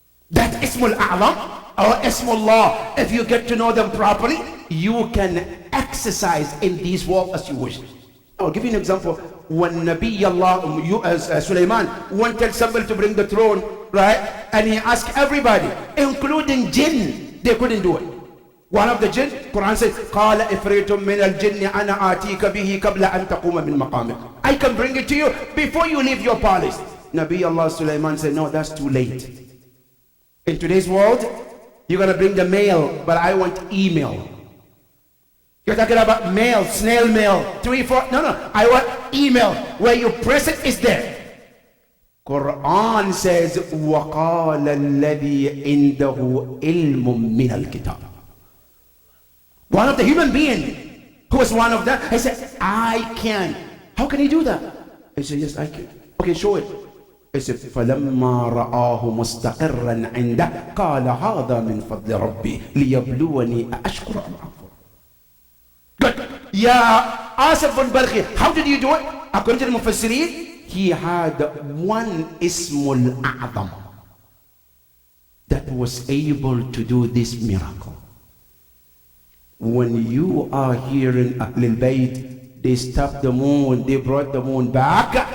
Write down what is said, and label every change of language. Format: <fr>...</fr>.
<en>That Ismul A'lam or Ismullah, if you get to know them properly, you can exercise in these world as you wish. I'll give you an example. When Nabi Allah, Sulaiman wanted somebody to bring the throne, right? And he asked everybody, including jinn, they couldn't do it. One of the jinn, Quran says,</en> <ar>قَالَ إِفْرِيتٌ مِّنَ الْجِنِّ أَنَا آتِيكَ بِهِ قَبْلَ أَن تَقُومَ مِن مَقَامِكَ.</ar> <en>I can bring it to you before you leave your palace. Nabi Allah Sulaiman said, no, that's too late. In today's world, you're going to bring the mail, but I want email. You're talking about mail, snail mail, 3, 4. No, I want email. Where you press it, it's there. Quran says,</en> <ar>وَقَالَ الَّذِي عِنْدَهُ عِلْمٌ مِّنَ الْكِتَابِ.</ar> <en>One of the human being who was one of them, he said, I can. How can he do that? He said, yes, I can. Okay, show it. He said,</en> <ar>فَلَمَّا رَآهُ مُسْتَقِرًّا عِنْدَهُ قَالَ هَذَا مِنْ فَضْلِ رَبِّي لِيَبْلُوَنِي أَأَشْكُرُ أَمْ أَكْفُرُ.</ar> <en>Good. Ya Asif al-Balkhi, how did you do it? According to the Mufassirin, he had one Ismul A'zam that was able to do this miracle. When you are here in Ahlul Bayt, they stopped the moon, they brought the moon back.</en>